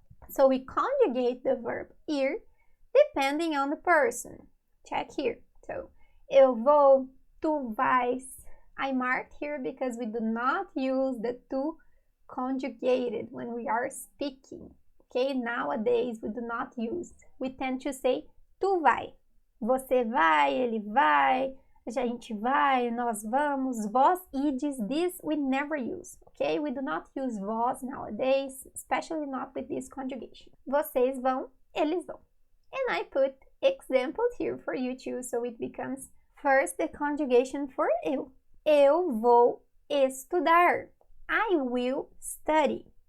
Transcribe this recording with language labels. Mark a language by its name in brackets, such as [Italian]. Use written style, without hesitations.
[English] So we conjugate the verb ir depending on the person. Check here. So, [Portuguese] eu vou, tu vais. [English] I marked here because we do not use the tu conjugated when we are speaking. Okay, nowadays we do not use. We tend to say [Portuguese] tu vai. Você vai, ele vai, a gente vai, nós vamos, vós ides. [English] This we never use. Okay, we do not use vós nowadays, especially not with this conjugation. [Portuguese] Vocês vão, eles vão. [English] And I put examples here for you too, so it becomes first the conjugation for eu. [Portuguese] Eu vou estudar. [English] I will study.